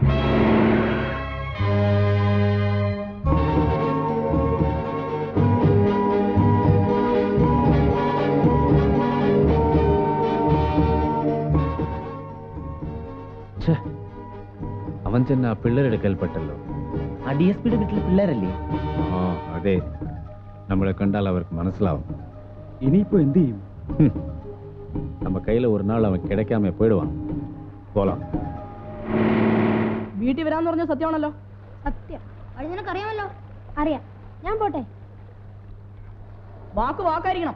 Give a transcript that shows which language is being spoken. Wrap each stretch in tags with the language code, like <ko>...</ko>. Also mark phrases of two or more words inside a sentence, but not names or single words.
<ml>അവൻ ചെന്ന ആ പിള്ളേരുടെ കൽപ്പെട്ടല്ലോ. ആ DSPയുടെ വീട്ടിലെ പിള്ളേരല്ലേ? ആ അതെ, നമ്മളെ കണ്ടാൽ അവർക്ക് മനസ്സിലാവും. ഇനിയിപ്പോ എന്ത് ചെയ്യും?</ml> <ta>நம்ம கையில ஒரு நாள் அவன் கிடைக்காம போயிடுவான். போலாம்.</ta> <ml>വീട്ടിൽ വരാന്ന് പറഞ്ഞ സത്യമാണല്ലോ. സത്യം. അത് നിനക്കറിയാമല്ലോ. അറിയാം. ഞാൻ പോട്ടെ. വാക്ക് വാക്കായിരിക്കണം.</ml>